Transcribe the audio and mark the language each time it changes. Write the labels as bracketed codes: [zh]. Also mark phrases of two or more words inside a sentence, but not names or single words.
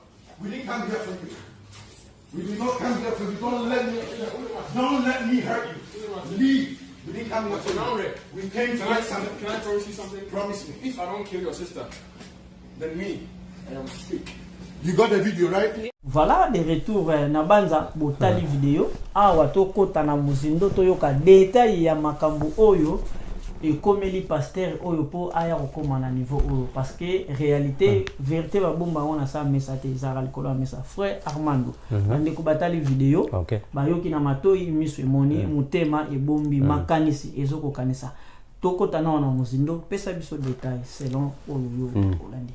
[en] We didn't come here for you. We did not come here for you. Don't let me hurt you. Leave. We didn't come here for you. We came to get something. Can I promise you something? Promise me. If I don't kill your sister, then me, I am free. You got the video, right? [fr] Voilà de retour [ln] na banza botali vidéo awa to kota na muzindo to yoka détail ya makambo oyo [fr] et comme [ln] li pasteur oyo po aya kokoma na niveau oyo [fr] parce que réalité vérité [ln] ba bomba wana sa message ezara likolo message frère Armando ande ko batali vidéo ba yoki na matoi miso emoni mutema ebombi makanisi ezoko kanisa tokota na wana muzindo pesa biso [fr] détail selon [ln] oyo olandi.